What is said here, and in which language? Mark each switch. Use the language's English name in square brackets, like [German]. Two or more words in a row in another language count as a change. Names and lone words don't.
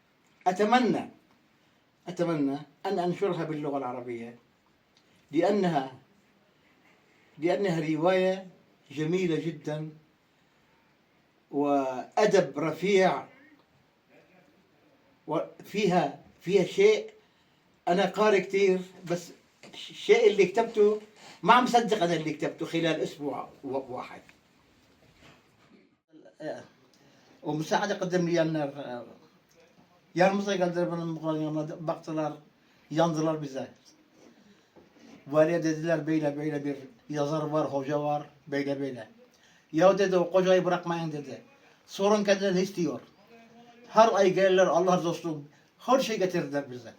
[Arabic] أتمنى أن أنشرها باللغة العربية لأنها رواية جميلة جدا وأدب رفيع وفيها شيء أنا قارئ كتير بس الشيء اللي كتبته ما عم صدق أنا اللي كتبته خلال أسبوع واحد. ومساعدة قدم لي [Turkish] yanımıza geldiler benim yanına baktılar, yandılar bize. Valiye dediler böyle bir yazar var, hoca var, böyle. Ya dedi o kocayı bırakmayın dedi. Sorun kendileri istiyor. Her ay gelirler Allah razı olsun. Her şey getirdiler bize.